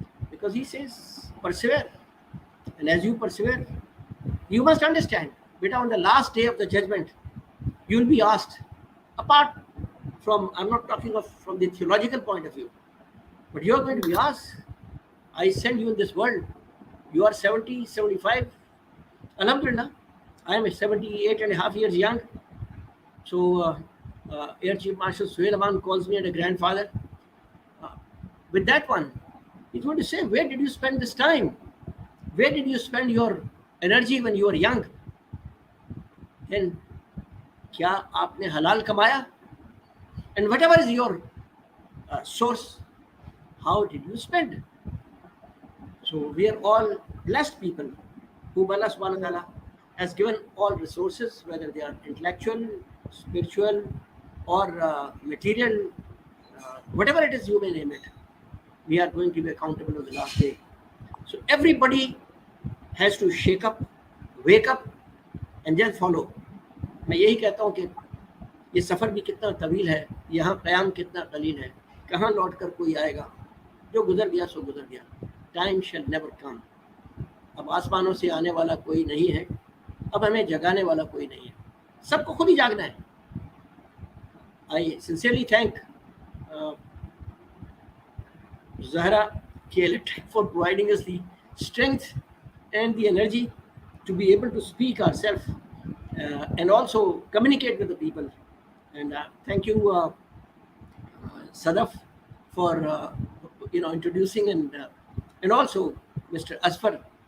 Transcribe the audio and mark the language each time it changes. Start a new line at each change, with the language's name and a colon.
English: Because He says, persevere. And as you persevere, you must understand, beta, on the last day of the judgment, you'll be asked, apart from, I'm not talking of from the theological point of view, but you're going to be asked, I send you in this world, you are 70, 75, Alhamdulillah, I am 78 and a half years young. So Air Chief Marshal Sohail Aman calls me as a grandfather. With that one, he's going to say, where did you spend this time? Where did you spend your energy when you were young?
Hindi: Then, क्या आपने halal कमाया?
English: And whatever is your source, how did you spend? So we are all blessed people whom Allah subhanahu wa ta'ala has given all resources, whether they are intellectual, spiritual, or material, whatever it is you may name it. We are going to be accountable on the last day. So everybody has to shake up, wake up, and then follow.
Hindi: मैं यही कहता हूँ कि ये सफ़र भी कितना तवील है, यहाँ क़याम कितना कलील है, कहाँ लौट कर कोई आएगा, जो गुजर गया सो गुजर गया.
English: Time shall never come.
Hindi: अब आसमानों से आने वाला कोई नहीं है, अब हमें जगाने वाला कोई नहीं है, सबको खुद ही जागना है.
English: I sincerely thank Zehra for providing us the strength and the energy to be able to speak ourselves and also communicate with the people. And thank you, Sadaffe, for introducing and also Mr. Asfar.